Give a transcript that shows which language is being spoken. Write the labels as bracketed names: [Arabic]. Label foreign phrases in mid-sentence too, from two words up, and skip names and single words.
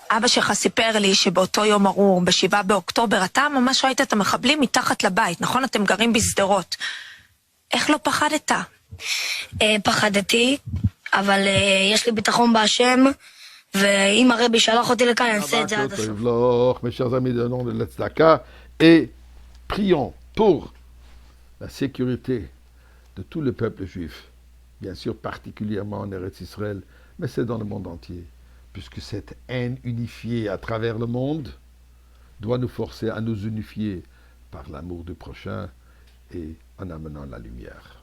[Hebrew] אבא שלך סיפר לי שבאותו יום ארור, ב7 באוקטובר, אתה ממש ראית את המחבלים מתחת לבית, נכון? אתם גרים בשדרות. איך לא פחדת? פחדתי, אבל יש לי ביטחון בהשם, ואם הרבי שלח אותי לכאן, אני אעשה את זה עד הסוף. [French] Mes chers amis de nom de l'Etzedaka, et prions pour la sécurité de tout le peuple juif, bien sûr particulièrement en Eretz Israël, mais c'est dans le monde entier, puisque cette haine unifiée à travers le monde doit nous forcer à nous unifier par l'amour du prochain et en amenant la lumière.